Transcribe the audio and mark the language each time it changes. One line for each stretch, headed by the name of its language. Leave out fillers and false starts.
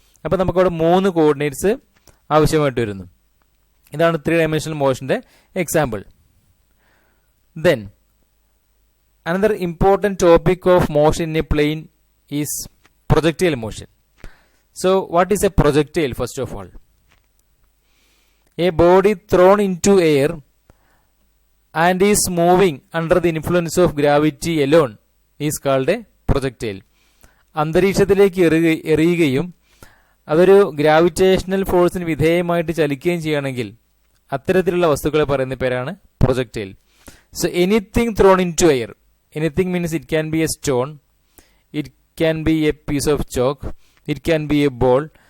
Malayalam: അപ്പം നമുക്കവിടെ മൂന്ന് കോർഡിനേറ്റ്സ് ആവശ്യമായിട്ട് വരുന്നു. ഇതാണ് three dimensional മോഷന്റെ example.
English: Then another important topic of motion in a plane is projectile motion. So what is a projectile? First of all, a body thrown into air and is moving under the influence of gravity alone is called a projectile.
Malayalam: അന്തരീക്ഷത്തിലേക്ക് എറിയുകയും അതൊരു gravitational ഫോഴ്സിന് വിധേയമായിട്ട് ചലിക്കുകയും ചെയ്യുകയാണെങ്കിൽ അത്തരത്തിലുള്ള വസ്തുക്കളെ പറയുന്ന പേരാണ് projectile.
English: So anything thrown into air. Anything means it can be a stone, it can be a piece of chalk, it can be a ball.